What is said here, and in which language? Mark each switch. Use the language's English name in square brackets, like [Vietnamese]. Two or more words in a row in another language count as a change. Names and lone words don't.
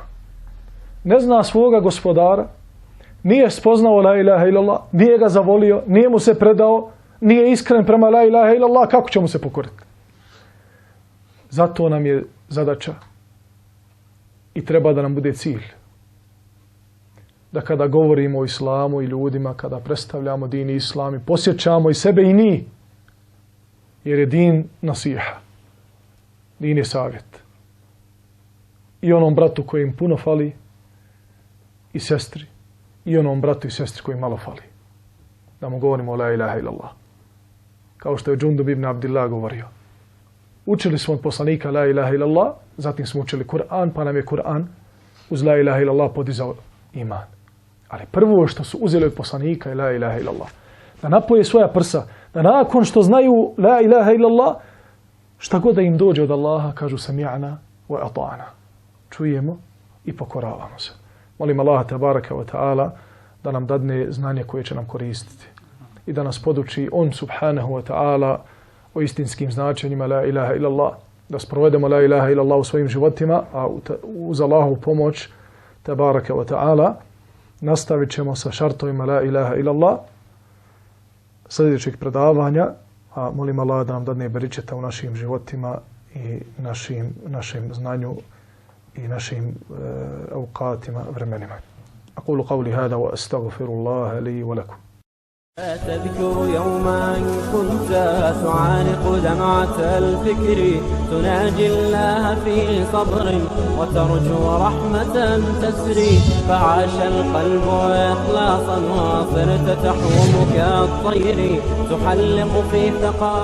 [Bosnian] Ne zna svoga gospodara, nije spoznao [Arabic] لا إله إلا الله, [Bosnian] nije ga zavolio, nije mu se predao, nije iskren prema [Arabic] لا إله إلا الله, [Bosnian] kako će mu se pokoriti? Zato nam je zadaća i treba da nam bude cilj. Da kada govorimo o islamu i ljudima, kada predstavljamo din i islam i posjećamo i sebe i njih, jer je din nasiha. Din je savjet. I onom bratu kojim puno fali i sestri. I onom bratu i sestri kojim malo fali. Da mu govorimo o [Arabic] لا إله إلا الله. [Bosnian] Kao što je Džundub ibn Abdillah govorio. Učili smo od poslanika [Arabic] لا إله إلا الله, [Bosnian] zatim smo učili Kur'an, pa nam je Kur'an uz [Arabic] لا إله إلا الله [Bosnian] podizao iman. Ali prvo što su uzeli od poslanika je [Arabic] لا إله إلا الله. [Bosnian] Da napoje svoja prsa, da nakon što znaju [Arabic] لا إله إلا الله, [Bosnian] šta god da im dođe od Allaha, kažu [Arabic] سمعنا وأطعنا. [Bosnian] Čujemo i pokoravamo se. Molim Allaha [Arabic] تبارك وتعالى [Bosnian] da nam dadne znanje koje će nam koristiti. I da nas poduči on [Arabic] سبحانه وتعالى [Bosnian] o istinskim značenjima [Arabic] لا إله إلا الله. [Bosnian] Da sprovedemo [Arabic] لا إله إلا الله [Bosnian] u svojim životima, a uz Allahovu pomoć [Arabic] تبارك وتعالى [Bosnian] nastavit ćemo sa šartovima [Arabic] لا إله إلا الله [Bosnian] sljedećeg predavanja, a molim Allah da nam dadne beričeta u našim životima i našim znanju i našim auqatima, vremenima. [Arabic] أقول قولي هذا وأستغفر الله لي ولكم. تذكر يوما كنت تعانق دمعة الفكر تناجي الله في صبر وترجو رحمة تسري فعاش القلب إخلاصا وصرت تحوم كالطير تحلق في ثقا